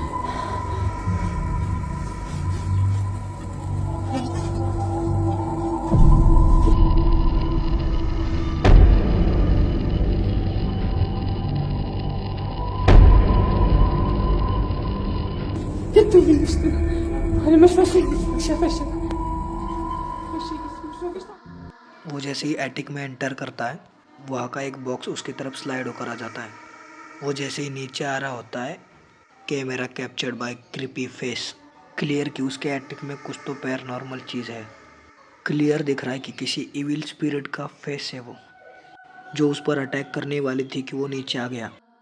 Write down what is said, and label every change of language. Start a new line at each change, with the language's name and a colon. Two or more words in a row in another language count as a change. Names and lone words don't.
Portuguese: O que é que tu viste? Olha, mas fecha isso, fecha. Fecha isso, mas não está.
Hindi: वो जैसे ही एटिक में एंटर करता है, वहाँ का एक बॉक्स उसकी तरफ स्लाइड होकर आ जाता है। वो जैसे ही नीचे आ रहा होता है,
English: camera captured by creepy face.
Hindi: क्लियर कि उसके एटिक में कुछ तो पैरानॉर्मल चीज़ है। क्लियर दिख रहा है कि किसी
English: evil spirit
Hindi: का फेस है वो, जो उस पर अटैक करने वाली थी कि वो नीचे आ गया।